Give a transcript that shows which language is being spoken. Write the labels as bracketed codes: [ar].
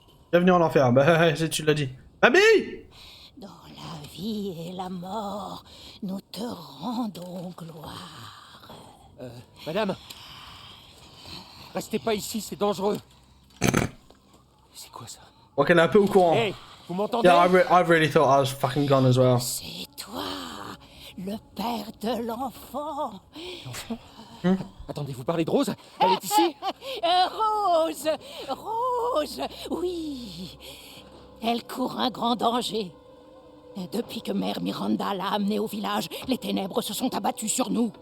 [fr] Bienvenue en enfer, bah tu l'as dit. [en] Baby! [fr] Dans la vie et la mort, nous te rendons gloire. Madame, restez pas ici, c'est dangereux. C'est quoi ça? Ok, elle est un peu au courant. Hey, vous m'entendez? [en] Yeah, I really thought I was fucking gone as well. [fr] C'est toi, le père de l'enfant. Attendez, vous parlez de Rose? Elle est ici? Rose, Rose, oui. Elle court un grand danger. Depuis que Mère Miranda l'a amené au village, les ténèbres se sont abattues sur nous.